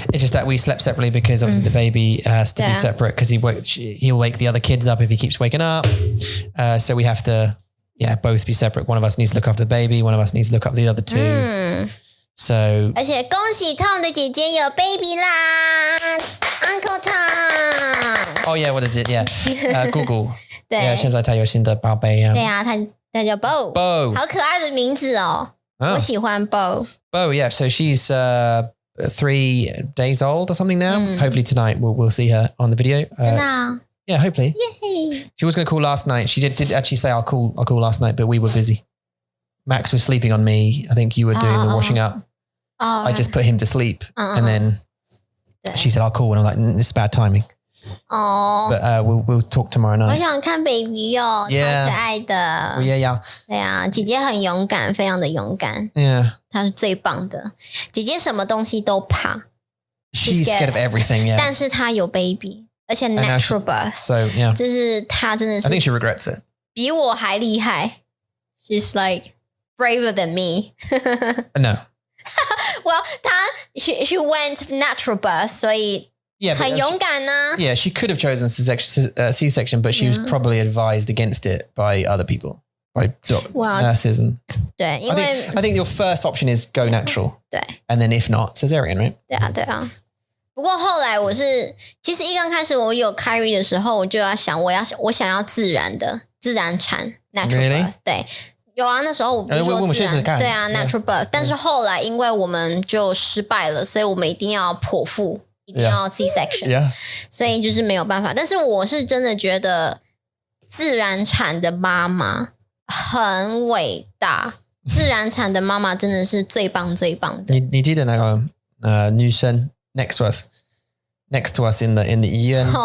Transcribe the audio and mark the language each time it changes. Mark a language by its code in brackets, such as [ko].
[en] It's just that we slept separately because obviously the baby has to be separate because he'll wake the other kids up if he keeps waking up. So we have to, both be separate. One of us needs to look after the baby. One of us needs to look after the other two. So. [zh] 而且恭喜 Tom 的姐姐有 baby 啦 ，Uncle Tom. [en] Oh yeah, what is it? Yeah, Google. [zh] 对，现在他有新的宝贝啊。对啊，他叫 Bo， 好可爱的名字哦，我喜欢 Bo. [en] Bo, yeah. So she's 3 days old or something now. Hopefully tonight we'll see her on the video. [zh] 真的啊 [en] Yeah, hopefully. Yay. She was going to call last night. She did actually say I'll call last night, but we were busy. Max was sleeping on me. I think you were doing the washing up. I just put him to sleep, and then she said I'll call, and I'm like, it's bad timing. But we'll talk tomorrow night. [zh] 我想看 baby 哦，超可爱的。 [en] Yeah. [zh] 对啊，姐姐很勇敢，非常的勇敢。 [en] Yeah. [zh] 她是最棒的。姐姐什么东西都怕。 [en] She's scared of everything. Yeah. [zh] 但是她有 baby， 而且 natural birth。 [en] So yeah. [zh] 就是她真的是。 [en] I think she regrets it. [zh] 比我还厉害。 [en] She's like braver than me. No. Well, she went natural birth, 所以。 Yeah, [zh] 很勇敢呢。 [en] Yeah, she could have chosen C-section, but she was probably advised against it by other people, by nurses. And [zh] 对，因为 [en] I think your first option is go natural. [zh] 对 [en] And then if not, cesarean, right? [zh] 对啊。不过后来其实一刚开始我有 Kyrie 的时候，我就要想，我想要自然产 natural birth. [en] Really? [zh] 对。有啊，那时候我不是说自然，对啊 natural birth，但是后来因为我们就失败了，所以我们一定要剖腹。一定要 C-section， 所以就是没有办法。但是我是真的觉得自然产的妈妈很伟大，自然产的妈妈真的是最棒最棒的。你记得那个女生 next to us in the 医院，